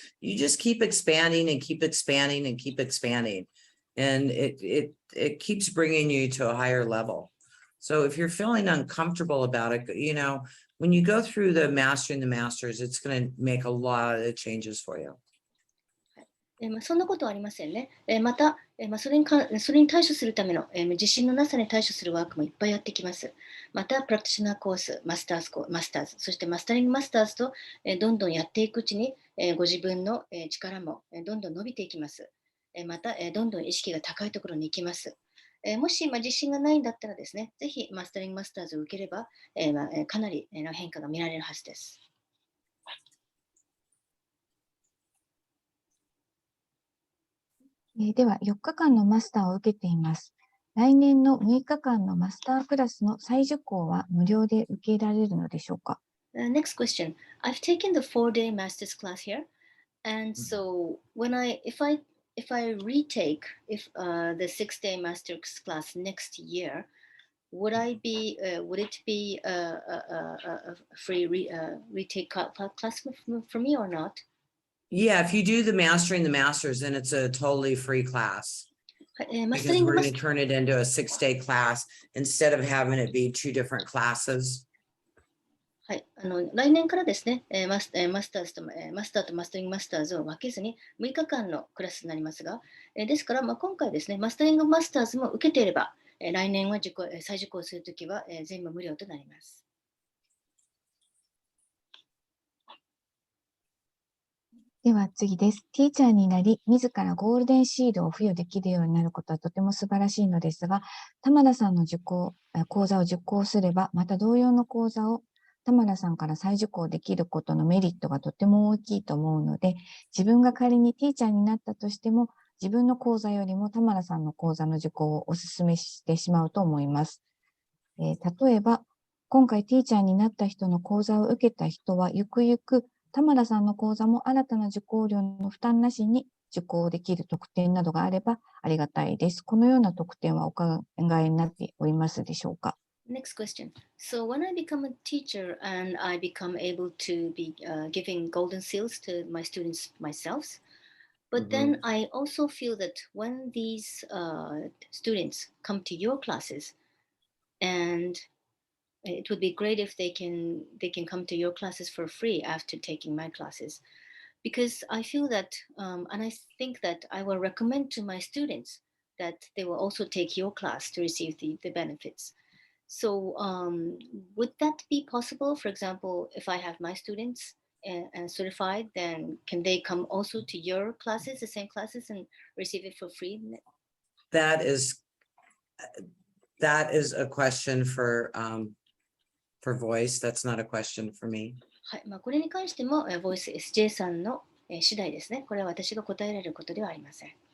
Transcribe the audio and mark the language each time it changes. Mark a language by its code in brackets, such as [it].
[en] You just keep expanding and keep expanding and keep expanding. And it keeps bringing you to a higher level. So if you're feeling uncomfortable about it, when you go through the Mastering the Masters, it's going to make a lot of changes for you. [ja] そんなことはありませんね。また、それに対処するための、自信のなさに対処するワークもいっぱいやってきます。また、プラクティショナーコース、マスターズ、そしてマスタリングマスターズと、どんどんやっていくうちに、ご自分の、力も、どんどん伸びていきます。また、どんどん意識が高いところに行きます。もし、自信がないんだったらですね、ぜひマスタリングマスターズを受ければ、かなりの変化が見られるはずです。では、4日間のマスターを受けています。来年の6日間のマスタークラスの再受講は無料で受けられるのでしょうか？ [en] Next question. I've taken the 4-day master's class here, and so if I retake the 6-day master's class next year, would it be a free retake class for me or not? Yeah, if you do the Mastering the Masters, then it's a totally free class. [ja] マス [en] Because [ja] タリング [en] we're [ja] マ [en] going [ja] ス [en] to turn it into a 6-day class instead of having it be 2 different classes. [ja] はい、来年からですね、マスターとマスタリングマスターズを分けずに6日間のクラスになりますが、ですから、今回ですね、マスタリングマスターズも受けていれば、来年は再受講するときは、全部無料となります。では次です。ティーチャーになり、自らゴールデンシードを付与できるようになることはとても素晴らしいのですが、玉田さんの講座を受講すれば、また同様の講座を玉田さんから再受講できることのメリットがとても大きいと思うので、自分が仮にティーチャーになったとしても、自分の講座よりも玉田さんの講座の受講をお勧めしてしまうと思います。例えば、今回ティーチャーになった人の講座を受けた人は、ゆくゆく玉田さんの講座も新たな受講料の負担なしに受講できる特典などがあればありがたいです。このような特典はお考えになっておりますでしょうか？ [en] Next question. So when I become a teacher and I become able to be giving golden seals to my students myself, but then I also feel that when these students come to your classes, and it would be great if they can come to your classes for free after taking my classes, because I feel that and I think that I will recommend to my students that they will also take your class to receive the benefits. So would that be possible? For example, if I have my students certified, then can they come also to your classes, the same classes, and receive it for free? That is a question for voice. That's not a question for me. [ja] はい、これに関しても、ボイス SJ さんの、次第ですね。これは私が答えられることではありません。